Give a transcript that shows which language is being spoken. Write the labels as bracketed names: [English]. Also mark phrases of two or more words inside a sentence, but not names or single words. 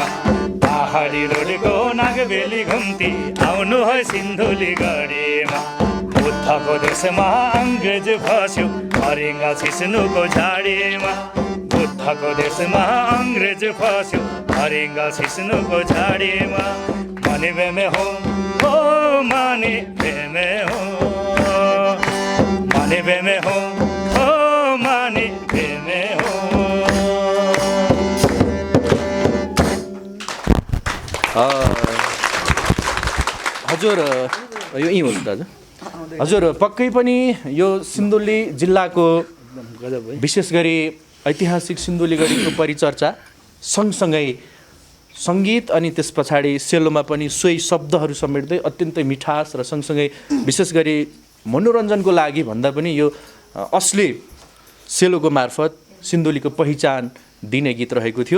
[Nepali] पहाडी रोडको नागबेली घुम्ती आउनु है सिन्धुली गाडीमा। बुद्धको देशमा अङ्ग्रेज फस्यो हरिङ्गा सिस्नुको झाडीमा। बुद्धको देशमा अङ्ग्रेज फस्यो हरिङ्गा सिस्नुको झाडीमा। [Hindi] माने पे में हूँ ओ माने पे में हूँ, माने पे में हूँ ओ माने पे में हूँ। [Nepali] हजुर यो यहीँ हुन्छ दाजु। हजुर पक्कै पनि यो सिन्धुली जिल्लाको विशेष गरी ऐतिहासिक सिन्धुलीगढीको परिचर्चा सँगसँगै सङ्गीत अनि त्यस पछाडि सेलोमा पनि सोही शब्दहरू समेट्दै अत्यन्तै मिठास र सँगसँगै विशेष गरी मनोरञ्जनको लागि भन्दा पनि यो असली सेलोको मार्फत सिन्धुलीको पहिचान दिने गीत रहेको थियो।